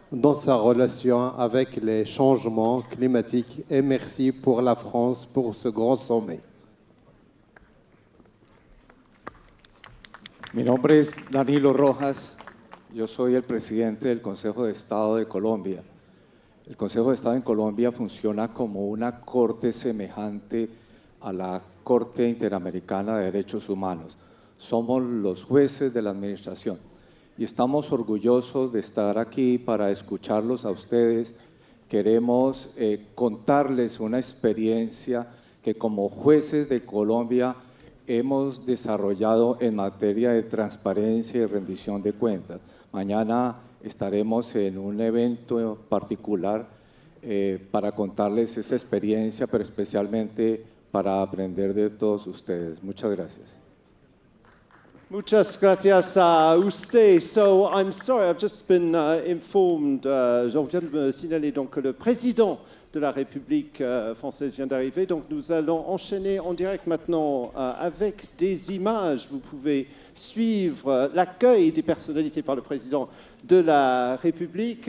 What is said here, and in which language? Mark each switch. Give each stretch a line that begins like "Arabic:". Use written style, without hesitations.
French: dans sa relation avec les changements climatiques. Et merci pour la France, pour ce grand sommet.
Spanish: Mi nombre es Danilo Rojas, yo soy el presidente del Consejo de Estado de Colombia. El Consejo de Estado en Colombia funciona como una corte semejante a la Corte Interamericana de Derechos Humanos. Somos los jueces de la administración y estamos orgullosos de estar aquí para escucharlos a ustedes. Queremos contarles una experiencia que como jueces de Colombia hemos desarrollado en materia de transparencia y rendición de cuentas. Mañana estaremos en un evento particular para contarles esa experiencia, pero especialmente para aprender de todos ustedes. Muchas gracias. Muchas gracias a usted.
English: So, I'm sorry, I've just been informed,
French: on vient de me signaler donc, que le président de la République française vient d'arriver. Donc nous allons enchaîner en direct maintenant avec des images. Vous pouvez suivre l'accueil des personnalités par le président de la République.